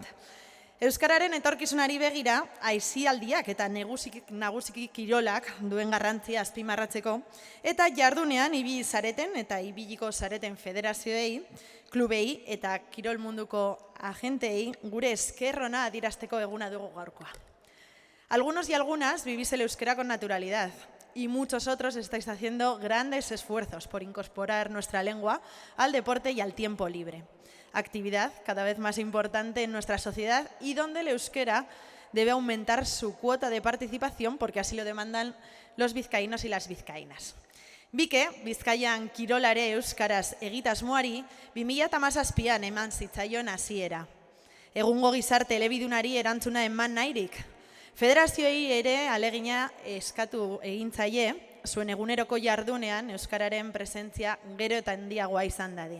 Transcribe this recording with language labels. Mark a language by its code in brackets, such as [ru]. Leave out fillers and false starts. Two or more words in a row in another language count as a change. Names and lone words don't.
[eu] Euskararen etorkizunari begira, aisialdiak eta nagusiki kirolak duen garrantzia azpimarratzeko, eta jardunean ibili zareten eta ibiliko zareten federazioei, klubei eta kirol munduko agentei gure esker ona adierazteko eguna dugu gaurkoa. [es] Algunos y algunas vivís el euskera con naturalidad y muchos otros estáis haciendo grandes esfuerzos por incorporar nuestra lengua al deporte y al tiempo libre. Actividad cada vez más importante en nuestra sociedad y donde el euskera debe aumentar su cuota de participación porque así lo demandan los vizcaínos y las vizcaínas. [eu] Bike, Bizkaian kirolare euskaraz egitasmoari 2017an eman zitzaion hasiera. Egungo gizarte elebidunari erantzuna eman nahirik. Federazioei ere alegina eskatu egintzaie, zuen eguneroko jardunean euskararen presentzia gero eta handiagoa izan dadin.